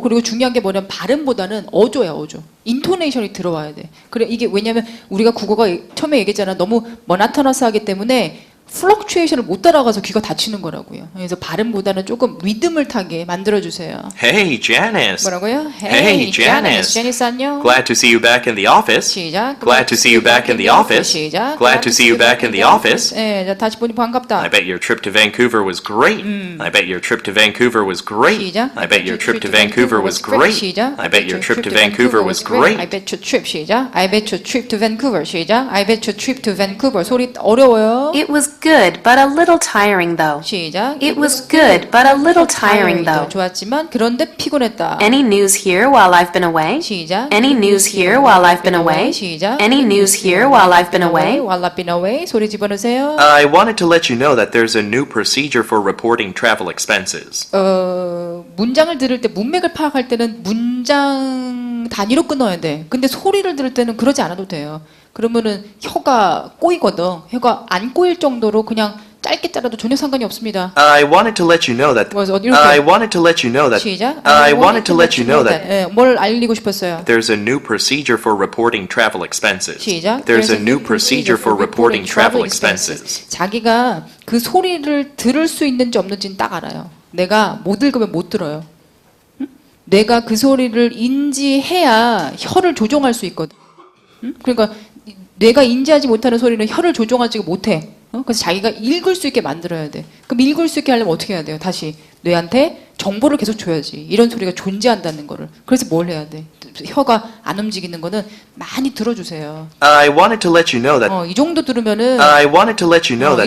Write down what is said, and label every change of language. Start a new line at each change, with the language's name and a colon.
Korean: 그리고 중요한 게 뭐냐면 발음보다는 어조야, 어조. 인토네이션이 들어와야 돼. 그래 이게 왜냐면 우리가 국어가 처음에 얘기했잖아. 너무 모나토너스하기 때문에 플럭추에이션을 못 따라가서 귀가 다치는 거라고요. 그래서 발음보다는 조금 리듬을 타게 만들어 주세요.
English: Hey, Janice.
Korean: 뭐라고요?
English: Hey, Janice.
Korean: 제니스 안녕.
English: Glad to see you back in the office.
Korean: 시작.
English: Glad to see you back in the office.
Korean: 시작.
English: Glad to see you back in the office.
Korean: 예, 자, 다시 보니 반갑다.
English: I bet your trip to Vancouver was great. I bet your trip to Vancouver was great.
Korean: 시작.
English: I bet your trip to Vancouver was great.
Korean: 시작.
English: I bet your trip to Vancouver was I great. bet your trip 시작. I bet your trip to Vancouver 시작. I bet your trip to Vancouver
Korean: 소리 어려워요.
English: It was good, but a little tiring though.
Korean: 시작.
English: It was good, but a little tiring though.
Korean: 좋았지만 그런데 피곤했다.
English: Any news here while I've been away?
Korean: 시작.
English: Any news here while I've been away?
Korean: 시작.
English: Any news here while I've been away? While I've been away
Korean: 소리 집어넣으세요.
English: I wanted to let you know that there's a new procedure for reporting travel expenses.
Korean: 문장을 들을 때 문맥을 파악할 때는 문장 단위로 끊어야 돼. 근데 소리를 들을 때는 그러지 않아도 돼요. 그러면은 혀가 꼬이거든. 혀가 안 꼬일 정도로 그냥 짧게 자라도 전혀 상관이 없습니다.
English: I wanted to let you know that.
Korean: 뭐서 이렇게
English: I wanted to let you know that.
Korean: 시작.
English: I wanted to let you know that.
Korean: 예, 뭘 알리고 싶었어요?
English: There's a new procedure for reporting travel expenses.
Korean: 시작.
English: There's a new procedure for reporting travel expenses.
Korean: 자기가 그 소리를 들을 수 있는지 없는지는 딱 알아요. 내가 못 읽으면 못 들어요. 응? 내가 그 소리를 인지해야 혀를 조종할 수 있거든. 응? 그러니까 뇌가 인지하지 못하는 소리는 혀를 조종하지 못해. 그래서 자기가 읽을 수 있게 만들어야 돼. 그럼 읽을 수 있게 하려면 어떻게 해야 돼요? 다시 뇌한테 정보를 계속 줘야지. 이런 소리가 존재한다는 거를. 그래서 뭘 해야 돼? 혀가 안 움직이는 거는 많이 들어주세요.
English: I wanted to let you know that.
Korean: 이 정도 들으면은
English: I wanted to let you know that.